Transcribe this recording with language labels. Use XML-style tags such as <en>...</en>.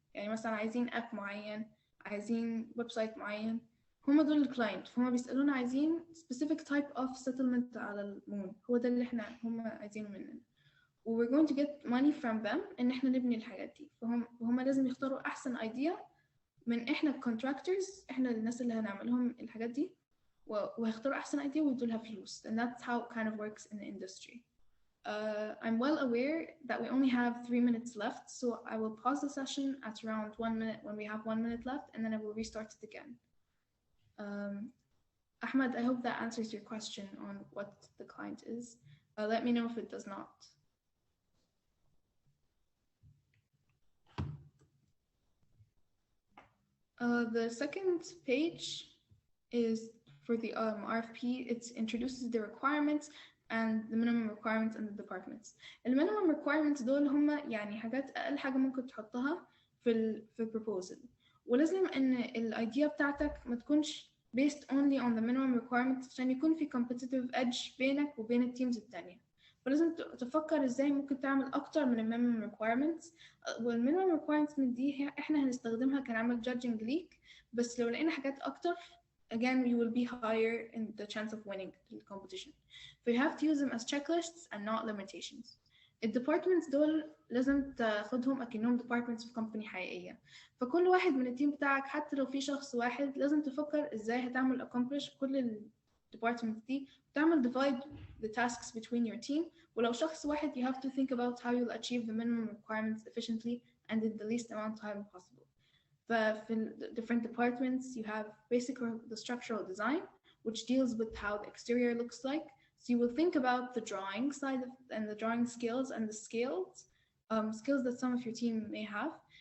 <ar>يعني مثلا عايزين اب معين، عايزين ويب سايت معين، هم دول الكلاينت. فهم بيسألونا عايزين</ar> <en>specific type of settlement</en> <ar>على المون، هو ده اللي هم عايزينه مننا.</ar> <en>و we're going to get money from them</en> <ar>إن إحنا نبني الحاجات دي. فهم لازم يختاروا أحسن idea من إحنا contractors، إحنا الناس اللي هنعملهم الحاجات دي، وهيختاروا أحسن idea ويدوا لها فلوس.</ar> <en>And that's how it kind of works in the industry. I'm well aware that we only have 3 minutes left, so I will pause the session at around 1 minute when we have 1 minute left, and then I will restart it again. Ahmed, I hope that answers your question on what the client is. Let me know if it does not. The second page is for the RFP. It introduces the requirements and the minimum requirements and the departments.</en> <ar>The minimum requirements دول هم يعني حاجات أقل حاجة ممكن تحطها في proposal. ولازم إن الidea بتاعتك ما تكونش based only on the minimum requirements عشان يكون في competitive edge بينك وبين التيمز التانية. فلازم تفكر إزاي ممكن تعمل أكتر من minimum requirements. والminimum requirements من دي إحنا هنستخدمها كنعمل judging ليك، بس لو لقينا حاجات أكتر</ar> <en>again we will be higher in the chance of winning the competition. So you have to use them as checklists and not limitations.</en> <ar>الديبارتمنتس دول لازم تاخدهم أكنهم departments في company حقيقية. فكل واحد من التيم بتاعك حتى لو في شخص واحد لازم تفكر إزاي هتعمل accomplish كل الديبارتمنتس دي، وتعمل</ar> <en>divide the tasks between your team.</en> <ar>ولو شخص واحد</ar> <en>you have to think about how you'll achieve the minimum requirements efficiently and in the least amount of time possible. For different departments, you have the structural design, which deals with how the exterior looks like. So you will think about the drawing side and the drawing skills and the skills that some of your team may have.</en>